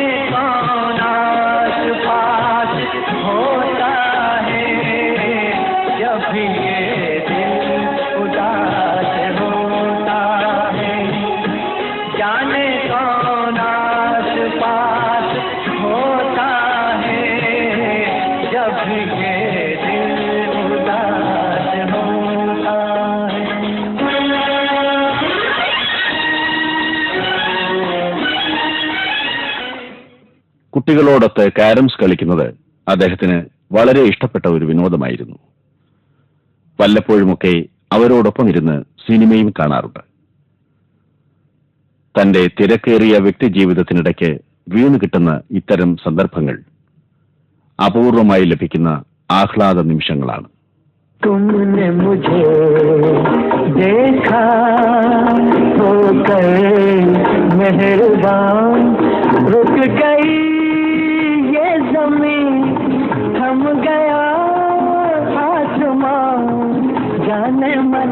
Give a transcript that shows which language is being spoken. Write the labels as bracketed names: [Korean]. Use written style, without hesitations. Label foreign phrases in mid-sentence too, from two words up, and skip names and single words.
[Hindi] कौन आस पास होता है, जब भी ये दिल उदास होता है, जाने कौन आस पास होता है, जब भी ये दिल उदास होता है। [Malayalam] കുട്ടികളോടൊത്ത് കാരംസ് കളിക്കുന്നത് അദ്ദേഹത്തിന് വളരെ ഇഷ്ടപ്പെട്ട ഒരു വിനോദമായിരുന്നു. വല്ലപ്പോഴുമൊക്കെ അവരോടൊപ്പം ഇരുന്ന് സിനിമയും കാണാറുണ്ട്. തന്റെ തിരക്കേറിയ വ്യക്തിജീവിതത്തിനിടയ്ക്ക് വീണു കിട്ടുന്ന ഇത്തരം സന്ദർഭങ്ങൾ അപൂർവമായി ലഭിക്കുന്ന ആഹ്ലാദ നിമിഷങ്ങളാണ്. [Hindi] तुमने मुझे देखा होकर मेहरबान, रुक गई ये ज़मीं, थम गया आसमां, जाने मन